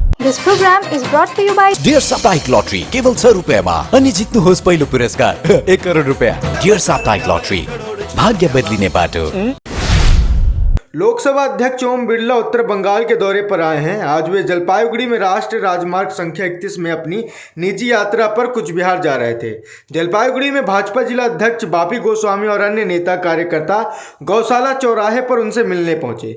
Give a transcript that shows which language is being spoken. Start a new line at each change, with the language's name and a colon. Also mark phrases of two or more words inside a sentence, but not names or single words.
English: This program is brought to you by
Nepali: डियर साप्ताहिक लॉटरी केवल 6 रुपियाँमा अनि जित्नुहोस् पहिलो पुरस्कार 1 करोड रुपियाँ। डियर साप्ताहिक लॉटरी, भाग्य बदलिने बाटो।
Hindi: लोकसभा अध्यक्ष ओम बिरला उत्तर बंगाल के दौरे पर आए हैं। आज वे जलपाईगुड़ी में राष्ट्रीय राजमार्ग संख्या 31 में अपनी निजी यात्रा पर कूच बिहार जा रहे थे। जलपाईगुड़ी में भाजपा जिला अध्यक्ष बापी गोस्वामी और अन्य नेता कार्यकर्ता गौशाला चौराहे पर उनसे मिलने पहुंचे।